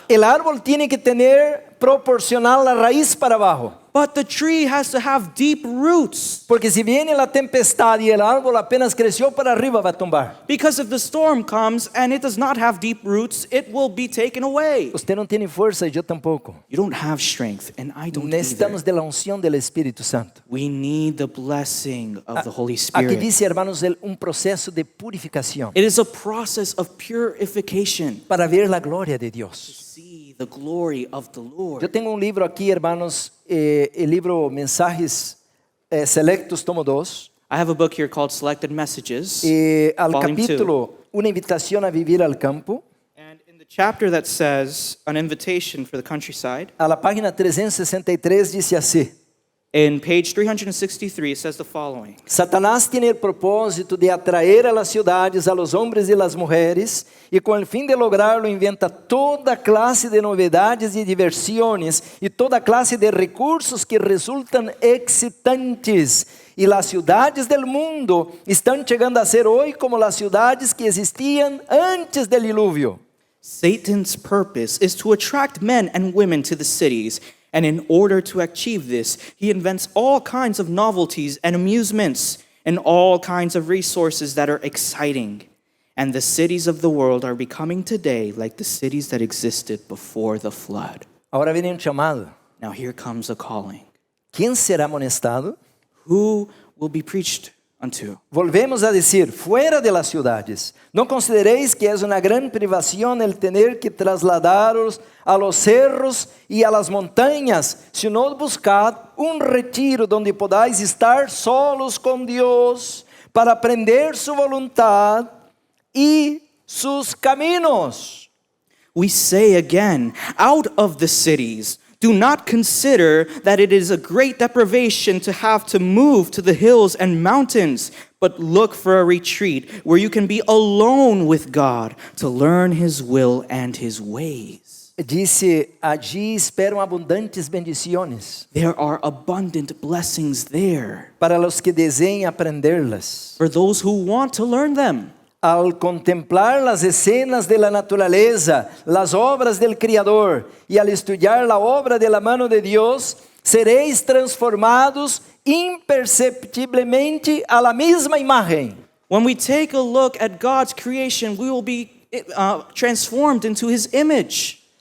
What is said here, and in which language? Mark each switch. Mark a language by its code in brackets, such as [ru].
[es] el árbol tiene que tener proporcional la raíz para abajo. [en] but the tree has to have deep roots. [es] Porque si viene la tempestad y el árbol apenas creció para arriba, va a tumbar. [en] Because if the storm comes and it does not have deep roots, it will be taken away. [es] Usted no tiene fuerza y yo tampoco. [en] You don't have strength, and I don't [es] Necesitamos [en] either. [es] de la unción del Espíritu Santo. [en] We need the blessing of the Holy [es] Aquí [en] Spirit. [es] dice, hermanos, un proceso de purificación [en] It is a process of purification. [es] para ver la gloria de Dios. [en] See the glory of the [es] Yo [en] Lord. [es] tengo un libro aquí, hermanos, el libro Mensajes Selectus, tomo 2, [en] I have a book here called Selected Messages, [es] al [en] Volume 2. [es] capítulo Una invitación a vivir al campo, [en] And in the chapter that says an invitation for the countryside, [es] a la página 363 dice así: [en] in page 363 it says the following. [es] Satanás tiene el propósito de atraer a las ciudades a los hombres y las mujeres, y con el fin de lograrlo inventa toda clase de novedades y diversiones y toda clase de recursos que resultan excitantes. Y las ciudades del mundo están llegando a ser hoy como las ciudades que existían antes del diluvio. [en] Satan's purpose is to attract men and women to the cities, and in order to achieve this, he invents all kinds of novelties and amusements and all kinds of resources that are exciting. And the cities of the world are becoming today like the cities that existed before the flood. [es] Ahora viene un chamado. [en] Now here comes a calling. [es] ¿Quién será amonestado? [en] Who will be preached unto? [es] Volvemos a decir, fuera de las ciudades. No consideréis que es una gran privación el tener que trasladaros a los cerros y a las montañas, sino buscad un retiro donde podáis estar solos con Dios para aprender su voluntad y sus caminos. [en] We say again, out of the cities. Do not consider that it is a great deprivation to have to move to the hills and mountains, but look for a retreat where you can be alone with God to learn His will and His ways. [es] Dice, allí esperam abundantes bendiciones [en] There are abundant blessings there [es] para los que deseem aprenderlas. [en] for those who want to learn them. [es] Al contemplar las escenas de la naturaleza, las obras del Criador, y al estudiar la obra de la mano de Dios, seréis transformados imperceptiblemente a la misma imagen. [en] When we take a look at God's creation, we will be transformed into His image.